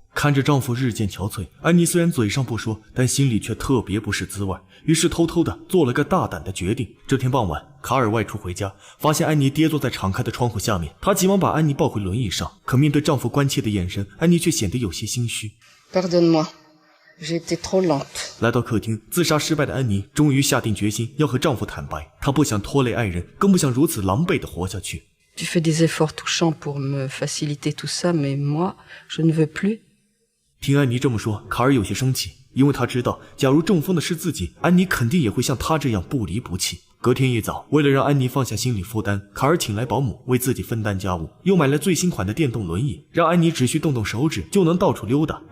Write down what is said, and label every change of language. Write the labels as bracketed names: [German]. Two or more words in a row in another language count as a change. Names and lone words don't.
[Chinese] 看着丈夫日漸憔悴，安妮雖然嘴上不說，但心裡卻特別不是滋味，於是偷偷地做了個大膽的決定。這天傍晚，卡爾外出回家，發現安妮跌坐在敞開的窗戶下面，他急忙把安妮抱回輪椅上，可面對丈夫關切的眼神，安妮卻顯得有些心虛。 [French] Pardonne-moi, j'ai été trop lente。 [Chinese] 來到客廳，自殺失敗的安妮終於下定決心要和丈夫坦白，她不想拖累愛人，更不想如此狼狽地活下去。 [French] Tu fais des efforts touchants pour me faciliter tout ça, mais moi, je ne veux plus。 [Chinese] 聽安妮這麼說，卡爾有些生氣，因為他知道，假如中風的是自己，安妮肯定也會像他這樣不離不棄。隔天一早，為了讓安妮放下心理負擔，卡爾請來保姆為自己分擔家務，又買了最新款的電動輪椅，讓安妮只需動動手指就能到處溜達。